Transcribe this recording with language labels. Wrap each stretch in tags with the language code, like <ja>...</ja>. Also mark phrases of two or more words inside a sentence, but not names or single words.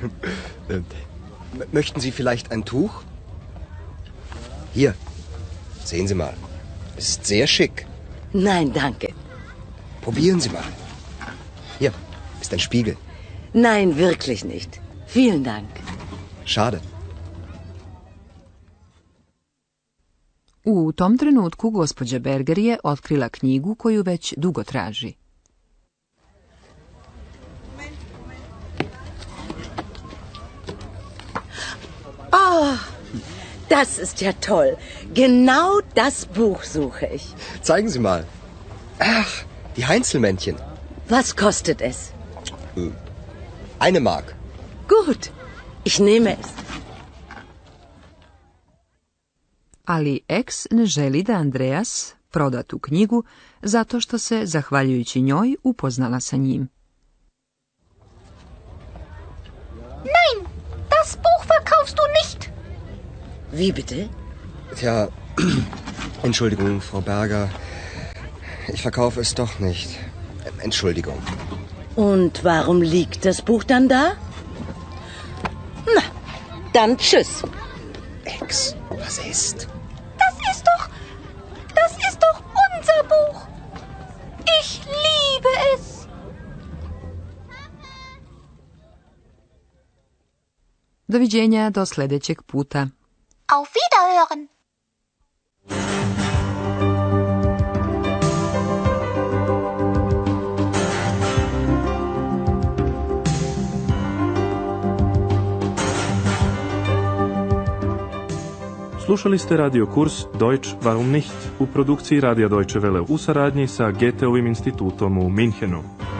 <de>Möchten Sie vielleicht ein Tuch? Hier, sehen Sie mal. Es ist sehr schick. Nein, danke. Probieren Sie mal. Hier ist ein Spiegel. Nein, wirklich nicht. Vielen Dank. Schade.</de> <sr>U tom trenutku gospođa Berger je otkrila knjigu koju već dugo traži.</sr> <de>Oh, das ist ja toll. Genau das Buch suche ich. Zeigen Sie mal. Ach, die Heinzelmännchen. Was kostet es? 1 Mark. Gut, ich nehme es.</de> <sr>Ali X ne želi da Andreas proda tu knjigu zato što se, zahvaljujući njoj, upoznala sa njim.</sr> <de>Nein, das Buch verkaufst du nicht. Wie bitte? Tja, Entschuldigung, Frau Berger. Ich verkaufe es doch nicht. Entschuldigung. Und warum liegt das Buch dann da? Na, dann tschüss. Ex, was ist? Das ist doch unser Buch. Ich liebe es.</de> <sr>Doviđenja do sljedećeg puta.</sr> <de>Auf Wiederhören.</de> <sr>Slušali ste radio kurs Deutsch warum nicht u produkciji Radija Deutsche Welle u saradnji sa Goetheovim institutom u Minhenu.</sr>